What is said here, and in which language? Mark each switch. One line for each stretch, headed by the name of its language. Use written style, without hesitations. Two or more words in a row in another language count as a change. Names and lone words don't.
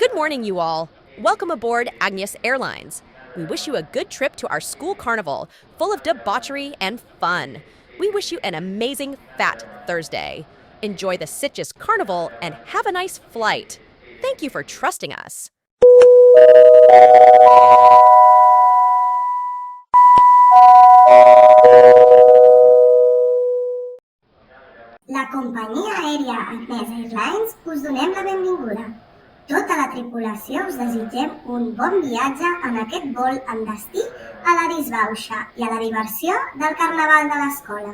English: morning, you all. Welcome aboard Agnès Airlines. We wish you a good trip to our school carnival, full of debauchery and fun. We wish you an amazing Fat Thursday. Enjoy the Sitges carnival and have a nice flight. Thank you for trusting us.
Catalan: La companyia aèria Agnès Airlines us donem la benvinguda. Tota la tripulació us desitgem un bon viatge en aquest vol amb destí a la disbauxa i a la diversió del carnaval de l'escola.